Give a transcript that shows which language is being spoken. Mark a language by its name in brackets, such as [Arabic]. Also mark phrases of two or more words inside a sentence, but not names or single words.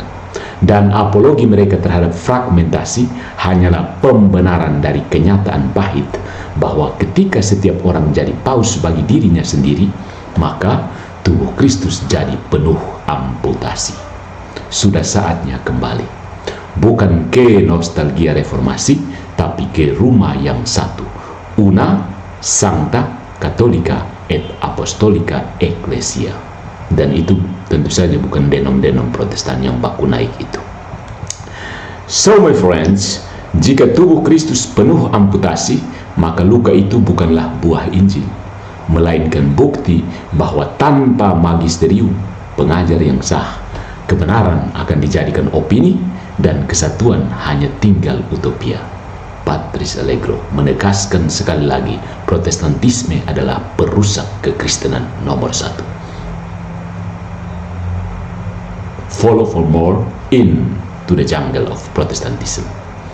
[Indonesian] Dan apologi mereka terhadap fragmentasi hanyalah pembenaran dari kenyataan pahit bahwa ketika setiap orang jadi paus bagi dirinya sendiri, maka tubuh Kristus jadi penuh amputasi. Sudah saatnya kembali, bukan ke nostalgia reformasi, tapi ke rumah yang satu, [Latin] una, sancta, catholica, et apostolica ecclesia. [Indonesian] Dan itu tentu saja bukan denom-denom Protestan yang baku naik itu. [English] So my friends, [Indonesian] jika tubuh Kristus penuh amputasi, maka luka itu bukanlah buah Injil, melainkan bukti bahwa tanpa magisterium, pengajar yang sah, kebenaran akan dijadikan opini dan kesatuan hanya tinggal utopia. Patrice Allegro menegaskan sekali lagi, Protestantisme adalah perusak kekristenan nomor 1. [English] Follow for more into the jungle of Protestantism.